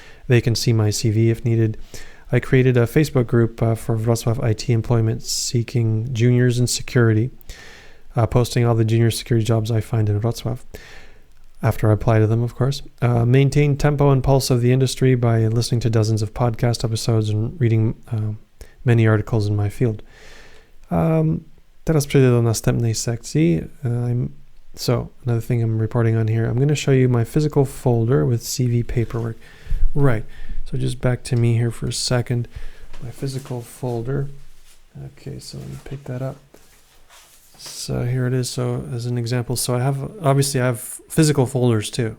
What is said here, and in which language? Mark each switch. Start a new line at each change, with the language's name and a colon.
English: They can see my CV if needed. I created a Facebook group for Wrocław IT employment seeking juniors in security, posting all the junior security jobs I find in Wrocław, after I apply to them, of course. Maintain tempo and pulse of the industry by listening to dozens of podcast episodes and reading many articles in my field.
Polish: Teraz przejdę do następnej sekcji.
English: So, another thing I'm reporting on here, I'm going to show you my physical folder with CV paperwork. Right. So just back to me here for a second. My physical folder. Okay, so let me pick that up. So here it is. So as an example, so I have physical folders too.